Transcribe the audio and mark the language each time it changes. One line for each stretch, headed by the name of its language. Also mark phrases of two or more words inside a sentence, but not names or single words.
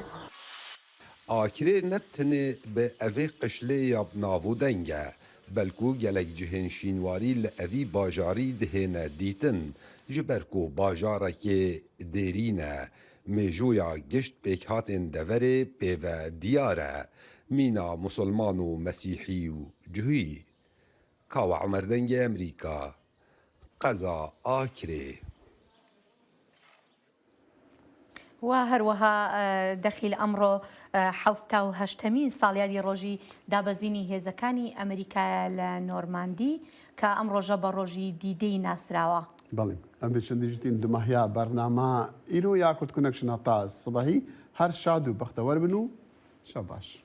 Kurdish: Akirê nebtinê bi evê qişlê ya navû deng e, belkû gelek cihên şînwarî li evî bajarî dihêne dîtin ji ber ku bajarekê dêrîn e, mêjoya gişt pêkhatên deverê pêve diyar e, mîna musulman û mesîhî û cihî. Kawa Emer Dengê Amerîka, Qeza Akirê.
Central Kurdish: و هەروەها دەخیل ئەمڕۆ حەوتا و هەشتەمین ساڵیادی ڕۆژی دابەزینی هێزەکانی ئەمریکا لە نۆرماندی کە ئەم ڕۆژە بە ڕۆژی دیدەی ناسراوە.
Kurdish: بەڵێ ئەم چەندیژتین دومەهیا بەرنامە ئیرۆ یا کورتکونەکشنە تا سبەهی هەر شاد و بەختەوەر بن و شەو باش.